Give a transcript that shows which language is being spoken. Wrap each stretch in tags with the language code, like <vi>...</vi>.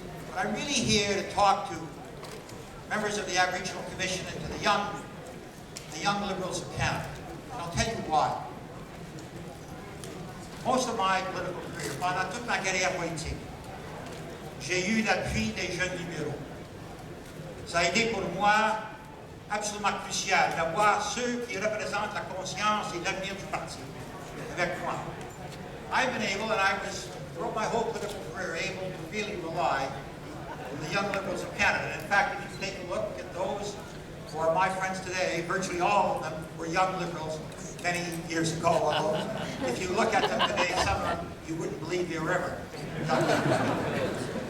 <en>But I'm really here to talk to members of the Aboriginal Commission and to the young Liberals of Canada. And I'll tell you why. Most of my political career,</en> <fr>pendant toute ma carrière politique, j'ai eu l'appui des jeunes libéraux. Ça a été pour moi absolument crucial d'avoir ceux qui représentent la conscience et l'avenir du parti avec moi.</fr> <en>I've been able, and I was, throughout my whole political career, able to really rely on the young Liberals of Canada. In fact, if you take a look at those who are my friends today, virtually all of them were young Liberals many years ago. Although, if you look at them today, some of them you wouldn't believe they were ever young Liberals.</en>